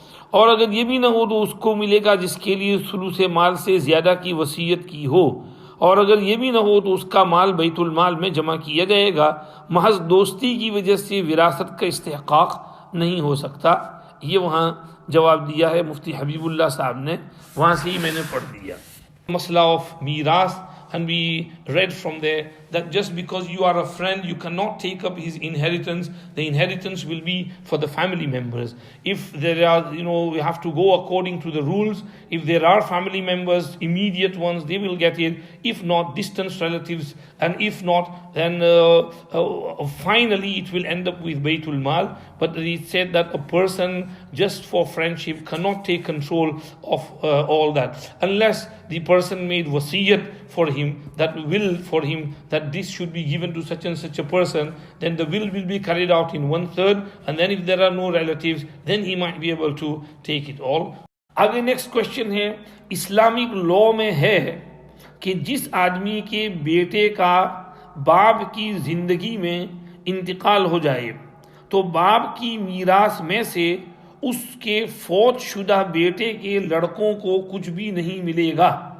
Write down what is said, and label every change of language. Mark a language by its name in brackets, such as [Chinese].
[Urdu] اور اگر یہ بھی نہ ہو تو اس کو ملے گا جس کے لیے ثلث مال سے زیادہ کی وصیت کی ہو، اور اگر یہ بھی نہ ہو تو اس کا مال بیت المال میں جمع کیا جائے گا۔ محض دوستی کی وجہ سے وراثت کا استحقاق نہیں ہو سکتا۔ یہ وہاں جواب دیا ہے مفتی حبیب اللہ صاحب نے، وہاں سے ہی میں نے پڑھ دیا۔ مسئلہ آف میراث، [English] and we read from there that just because you are a friend you cannot take up his inheritance. The inheritance will be for the family members. If there are, we have to go according to the rules. If there are family members, immediate ones, they will get it. If not, distant relatives, and if not, then finally it will end up with Baytul Mal. But it said that a person just for friendship cannot take control of all that unless the person made wasiyat for him, that will for him, that this should be given to such and such a person, then the will be carried out in 1/3, and then if there are no relatives then he might be able to take it all. [Urdu] آگے next question ہے، Islamic law میں ہے کہ جس آدمی کے بیٹے کا باپ کی زندگی میں انتقال ہو جائے تو باپ کی میراث میں سے اس کے فوت شدہ بیٹے کے لڑکوں کو کچھ بھی نہیں ملے گا،